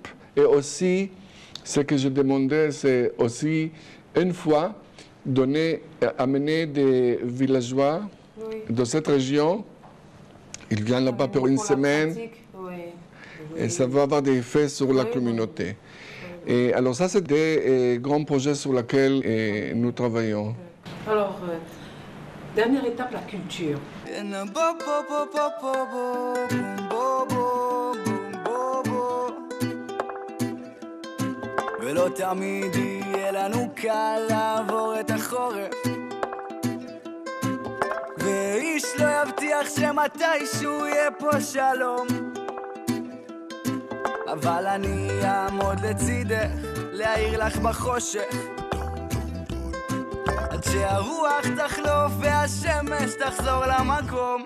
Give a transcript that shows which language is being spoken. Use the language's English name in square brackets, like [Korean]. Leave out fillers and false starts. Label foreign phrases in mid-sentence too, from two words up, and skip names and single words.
[French] Et aussi, ce que je demandais, c'est aussi une fois amener des villageois de cette région. Ils viennent là-bas pour une semaine. Et ça va avoir des effets sur la communauté. Et alors ça, c'est des grands projets sur lesquels nous travaillons. Alors, dernière étape, la culture. [Hebrew] ולא תמיד יהיה לנו קל לעבור את החורף ואיש לא יבטיח שמתישהו יהיה פה שלום אבל אני אעמוד לצידך להאיר לך בחושך עד שהרוח תחלוף והשמש תחזור למקום.